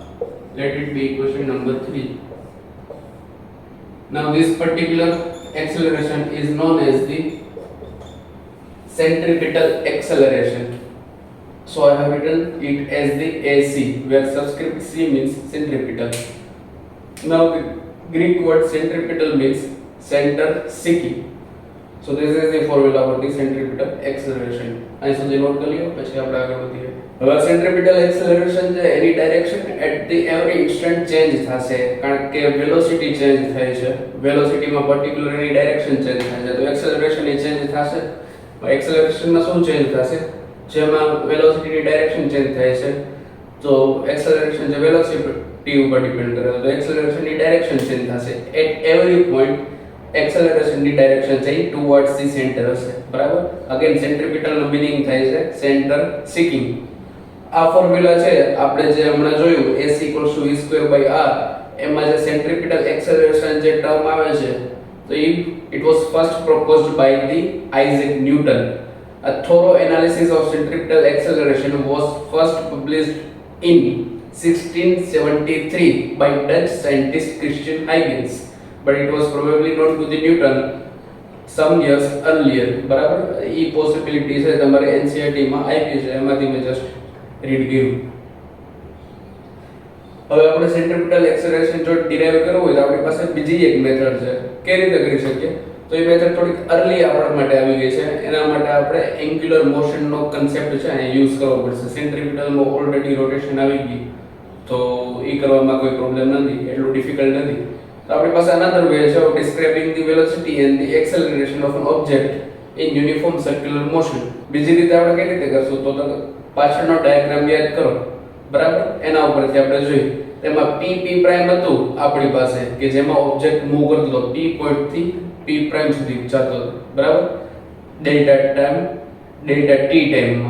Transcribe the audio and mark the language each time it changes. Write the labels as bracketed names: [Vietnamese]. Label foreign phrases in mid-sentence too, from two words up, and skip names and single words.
[English] Let it be equation number 3. Now this particular acceleration is known as the centripetal acceleration. So I have written it as the AC, where subscript C means centripetal. Now the Greek word centripetal means center seeking. So this is the formula for the centripetal acceleration. [Gujarati] અહીં સુધી નોટ કરી લો, પછી આપણે આગળ વધીએ. હવે [English] centripetal acceleration [Gujarati] છે એની ડાયરેક્શન [English] at the every instant [Gujarati] ચેન્જ થશે, કારણ કે વેલોસિટી ચેન્જ થાય છે. વેલોસિટીમાં પર્ટિક્યુલર એની ડાયરેક્શન ચેન્જ થાય છે, તો એક્સેલરેશન એ ચેન્જ થશે. એક્સેલરેશનમાં શું ચેન્જ થશે? જેમાં વેલોસિટીની ડાયરેક્શન ચેન્જ થાય છે, તો એક્સેલરેશન જે વેલોસિટી ઉપર ડિપેન્ડ કરે, તો એક્સેલરેશનની ડાયરેક્શન ચેન્જ થશે. [English] at every point [Gujarati] acceleration ની ડાયરેક્શન છે [English] towards the center [Gujarati] હશે, બરાબર. અગેન સેન્ટ્રીપિટલ નો મીનિંગ થાય છે [English] center seeking. [Gujarati] આ ફોર્મ્યુલા છે આપણે જે હમણાં જોયું AC v²/r, એમાં જે [English] centripetal acceleration [Gujarati] જે ટર્મ આવે છે, તો [English] it was first proposed by the Isaac Newton. A thorough analysis of centripetal acceleration was first published in 1673 by Dutch scientist Christian Huygens, but it was probably known to the Newton some years earlier. [Gujarati] બરાબર. એ પોસિબિલિટી છે તમારે NCERT માં આપી છે, એમાંથી મેં [English] just read [Gujarati] કર્યું. હવે આપણે [English] centripetal acceleration [Gujarati] જો ડિરાઈવ કરવું હોય તો આપણી પાસે બીજી એક મેથડ છે. કેવી રીતે કરી શકીએ? તો એ મેથડ થોડીક અર્લી આપણા માટે આવી ગઈ છે. એના માટે આપણે [English] angular motion [Gujarati] કન્સેપ્ટ છે એ યુઝ કરવો પડશે. સેન્ટ્રીપિટલમાં ઓલરેડી રોટેશન આવી ગઈ, તો એ કરવામાં કોઈ પ્રોબ્લેમ નથી, એટલું ડિફિકલ્ટ નથી. તો આપણી પાસે [English] another way છે of describing the velocity and the acceleration of an object in uniform circular motion. [Gujarati] બીજી રીતે આપણે કઈ રીતે કરશું? તો પાછળનો ડાયાગ્રામ યાદ કરો, બરાબર. એના ઉપરથી આપણે જોઈએ. તેમાં p પ્રાઇમ હતું આપણી પાસે, કે જેમાં ઓબ્જેક્ટ મૂવ કરતો હતો p પોઈન્ટ થી p પ્રાઇમ સુધી જતો હતો, બરાબર. ડેલ્ટા t ટાઈમમાં.